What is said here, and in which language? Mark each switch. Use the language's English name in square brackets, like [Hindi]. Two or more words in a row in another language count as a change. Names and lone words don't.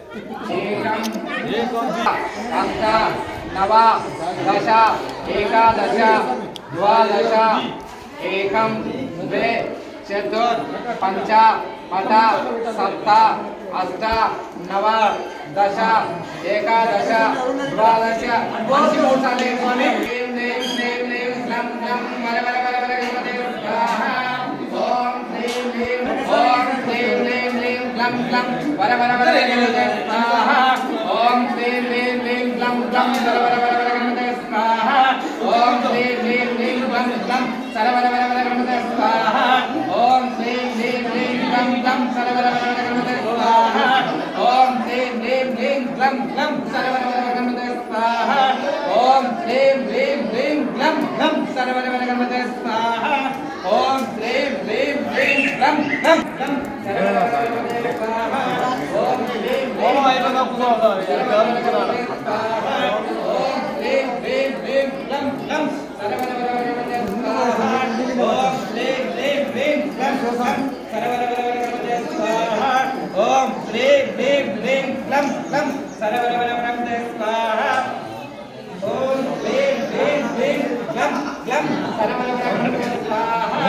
[Sanskrit] అష్ట నవ దశ ఏకాదశ ద్వాదశ ఏకం ద్వే చతుర్ పంచ పద సప్త అష్ట నవ దశ ఏకాదశ ద్వాదశ [Telugu] మంచి 3 సార్లు వేసుకొని [Sanskrit] లం లం వర వర వర వర గణపతే స్వాహా. ఓం హ్రీం హ్రీం ఓం హ్రీం హ్రీం హ్రీం లం లం వర వర వర గణపతే స్వాహా. ఓం హ్రీం హ్రీం హ్రీం లం లం వర వర వర వర గణపతే స్వాహా. ఓం హ్రీం హ్రీం హ్రీం లం లం సర వర వర వర గణపతే స్వాహా. ఓం హ్రీం హ్రీం హ్రీం లం లం సర వర వర వర గణపతే స్వాహా. ఓం హ్రీం హ్రీం హ్రీం లం లం సర వర వర వర గణపతే స్వాహా. ఓం హ్రీం హ్రీం హ్రీం లం లం సర వర వర గణపతే స్వాహా. ఓం హ్రీం హ్రీం హ్రీం లం లం లం సర వర వర గణపతే స్వాహా. ఓం హ్రీం హ్రీం ఓం హ్రీం హ్రీం హ్రీం లం లం సర వర వర గణపతే స్వాహా. ఓం హ్రీం హ్రీం హ్రీం లం లం సర వర వర గణపతే స్వాహా. ఓం హ్రీం హ్రీం హ్రీం లం లం సర వర వర గణపతే స్వాహా. ఓం హ్రీం హ్రీం హ్రీం లం లం సర వర వర గణపతే స్వాహా.